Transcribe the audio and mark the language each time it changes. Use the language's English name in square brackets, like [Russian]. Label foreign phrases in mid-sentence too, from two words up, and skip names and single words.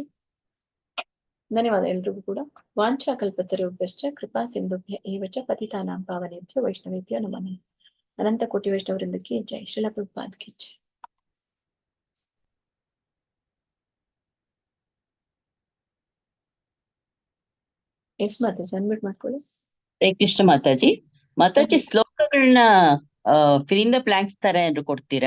[Kannada] ಧನ್ಯವಾದ ಎಲ್ರಿಗೂ ಕೂಡ. [Sanskrit] ವಾಂಛಾ ಕಲ್ಪತರುಭ್ಯಶ್ಚ ಕೃಪಾ ಸಿಂಧುಭ್ಯ ಏವ ಚ ಪತಿತಾನಾಂ ಪಾವನೇಭ್ಯೋ ವೈಷ್ಣವೇಭ್ಯೋ ನಮಃ. [Kannada] ಅನಂತ ಕೋಟಿ ವೈಷ್ಣವವೃಂದಕ್ಕೆ ಜೈ. ಶ್ರೀಲ ಪ್ರಭುಪಾದ್ [Hindi] की जय. [Kannada] ಎಸ್ ಮಾತಾಜಿ ಅನ್ಮಿಟ್ ಮಾಡ್ಕೊಳ್ಳಿ. ಹರೇ ಕೃಷ್ಣ ಮಾತಾಜಿ. ಮಾತಾಜಿ ಶ್ಲೋಕಗಳನ್ನ [English] fill in the blanks [Kannada] ತರ ಏನಾದ್ರು ಕೊಡ್ತೀರಾ?